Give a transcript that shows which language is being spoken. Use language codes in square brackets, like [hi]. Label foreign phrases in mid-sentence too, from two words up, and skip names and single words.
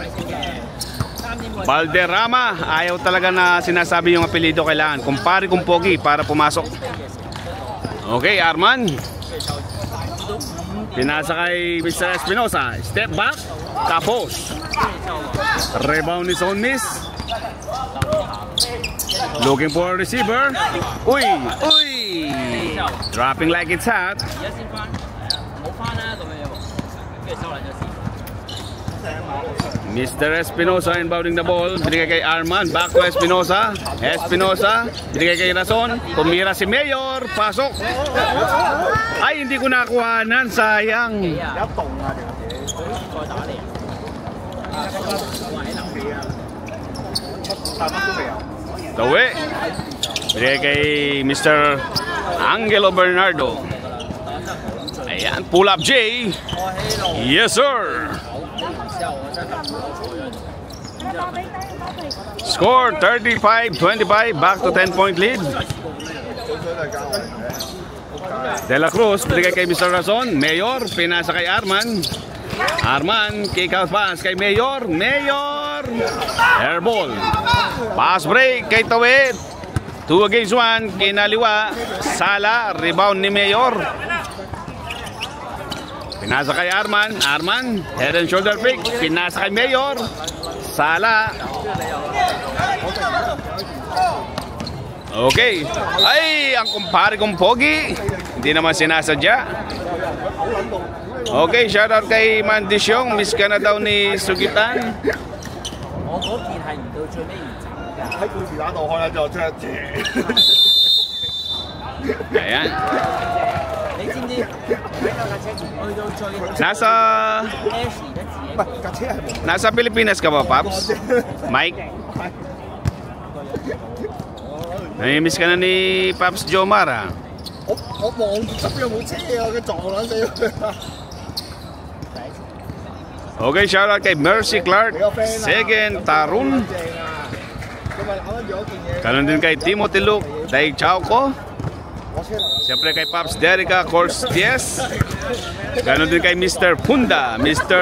[tl] Valderrama, ayaw talaga na sinasabi yung apelido, kailangan kumpare kong Pogi para pumasok. Okay, Arman. Pinasa kay Mr. Espinosa. [en] Step back, [tl] tapos rebound ni Zone Miss. [en] Looking for a receiver. Uy, uy. Dropping like it's hot. Mr. Espinosa inbounding the ball. [tl] Binigay kay Arman. Back to Espinosa. Espinosa. Binigay kay Rason. Tumira si Mayor. Pasok. Ay, hindi ko nakuhanan. Sayang. Tawi. Binigay kay Mr. Angelo Bernardo. Ayan. [en] Pull up J. Yes, sir. Score 35-25, back to 10-point lead. [tl] De La Cruz, binigay kay Mr. Razon. Mayor, pinasa kay Arman. Arman, [en] kick out pass [tl] kay Mayor. Mayor, airball. [en] Pass break [tl] kay Tawid. 2 against 1, kinaliwa. Sala, rebound ni Mayor. Pinasa kay Arman. [en] Arman, head and shoulder pick. [tl] Pinasa kay Mayor. Sala. Okay. Ay, ang kumpare kong Pogi. Hindi naman sinasadya. Okay, shoutout kay Mandisyong. Miss ka na daw ni Sugitan. [yue] 喺故事打到開咧就即係。 [tl] Ayan. Nasa Pilipinas ka ba, Paps? Mike? Namimiss ka na ni Paps Jomar, ha? [yue] 我望住側邊有冇車啊，佢撞撚死佢。 [tl] Okay, shoutout kay Mercy Clark, Segen Tarun. Kanon din kay Timothy Luke, Day Chauco. Siyempre kay Paps Derica Corstiez. Ganon din kay Mr. Punda, Mr.